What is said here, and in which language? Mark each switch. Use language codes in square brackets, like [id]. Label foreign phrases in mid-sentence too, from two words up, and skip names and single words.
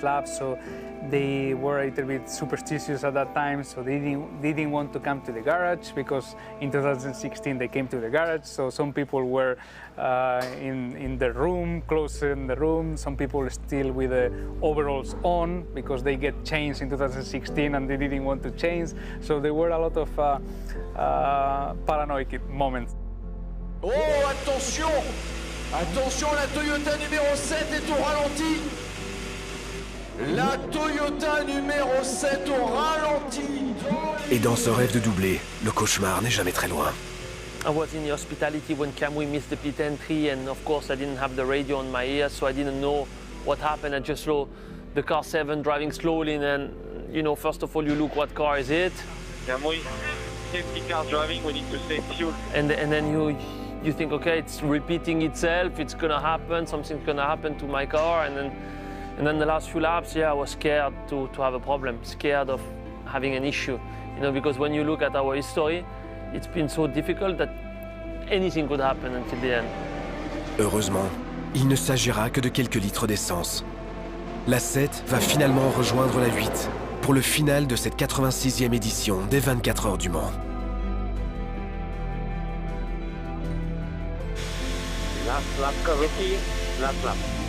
[en] lap, so they were a little bit superstitious at that time, so they didn't want to come to the garage, because in 2016 they came to the garage, so some people were in the room, close in the room, some people still with the overalls on, because they get changed in 2016 and they didn't want to change, so there were a lot of paranoid moments. [fr] Oh, attention! Attention, la Toyota numéro 7 est au ralenti. La Toyota numéro 7 au ralenti. Et dans ce rêve de doublé, le cauchemar n'est jamais très loin. [en] I was in the hospitality when Kamui missed the pit entry, and of course I didn't have the radio on my ear, so I didn't know what happened. I just saw the car 7 driving slowly, and then, you know, first of all you look what car is it. Kamui, safety car driving, we need to save fuel. And then you think, okay, it's repeating itself, it's gonna happen, something's gonna happen to my car, and then the last few laps, yeah, I was scared to have a problem, scared of having an issue, you know, because when you look at our history, it's been so difficult that anything could happen until the end. [fr] Heureusement, il ne s'agira que de quelques litres d'essence. La 7 va finalement rejoindre la 8 pour le final de cette 86e édition des 24 heures du Mans. [en] Last lap, Kavuki, last lap.